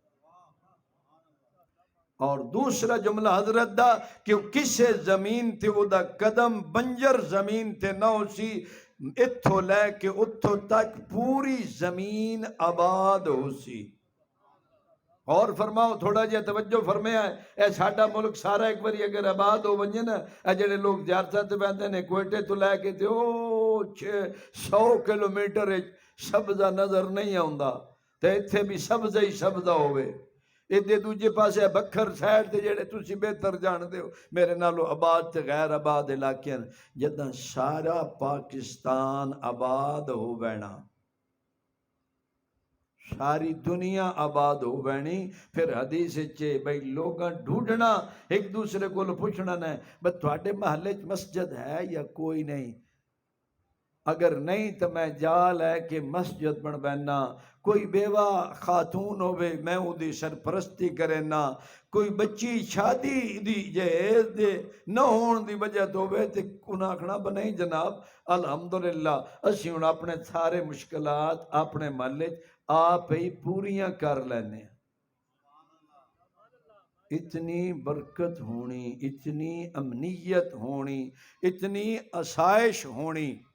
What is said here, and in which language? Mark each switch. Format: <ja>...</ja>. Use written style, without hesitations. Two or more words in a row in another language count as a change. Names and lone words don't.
<pa>اور دوسرا جملہ حضرت دا کہ کسے زمین تے او دا قدم بنجر زمین تے نہ ہو سی، اتھو لے کے اتھو تک پوری زمین آباد ہو سی۔ اور فرماؤ تھوڑا جہا توجہ فرمایا ہے اے ساڈا ملک سارا ایک باری اگر آباد ہو ونجے نا، اے جڑے لوگ زیارتاں تے ویندے نے کوئٹے تو لے کے تے او 100 کلومیٹر سبزہ نظر نہیں آوندا تے ایتھے بھی سبزہ ہی سبزہ ہوئے، ایدے دوجے پاسے بکھر سائڈ تے جڑے تسی بہتر جان دے ہو میرے نالو آباد تے غیر آباد علاقے جداں سارا پاکستان آباد ہو بینا، ساری دنیا آباد ہو بینی، پھر حدیث چے بھئی لوگاں ڈھونڈنا ایک دوسرے کو پوچھنا نہیں بس تواڈے محلے مسجد ہے یا کوئی نہیں، اگر نہیں تو میں جا لے کے مسجد بن بینا، کوئی بیوہ خاتون ہوئے میں او دی سرپرستی کرے نا، کوئی بچی شادی دی جہیز دے نہ ہون دی وجہ تو ہوئے تے انہاں آکھنا بنائی جناب الحمدللہ اسی ہن اپنے سارے مشکلات اپنے محلے آپ ہی پوریاں کر لینے۔ اتنی برکت ہونی، اتنی امنیت ہونی، اتنی آسائش ہونی۔</pa>